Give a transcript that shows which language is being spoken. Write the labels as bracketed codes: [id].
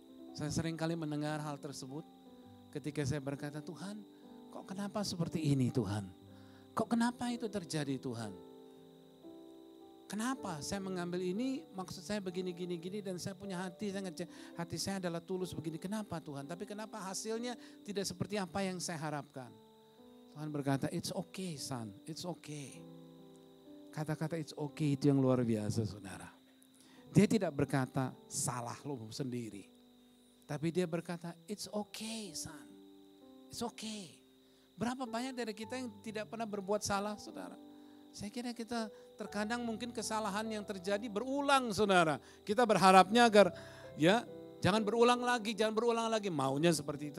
[id] Saya sering kali mendengar hal tersebut ketika saya berkata, Tuhan kok kenapa seperti ini Tuhan? Kok kenapa itu terjadi Tuhan? Kenapa saya mengambil ini, maksud saya begini dan saya punya hati, saya ngecek hati saya adalah tulus begini. Kenapa Tuhan? Tapi kenapa hasilnya tidak seperti apa yang saya harapkan? Tuhan berkata, [en] it's okay son, it's okay. [id] Kata-kata [en] it's okay [id] itu yang luar biasa saudara. Dia tidak berkata salah lo sendiri. Tapi dia berkata [en] it's okay son, it's okay. [id] Berapa banyak dari kita yang tidak pernah berbuat salah, saudara? Saya kira kita terkadang mungkin kesalahan yang terjadi berulang, saudara. Kita berharapnya agar ya jangan berulang lagi. Maunya seperti itu.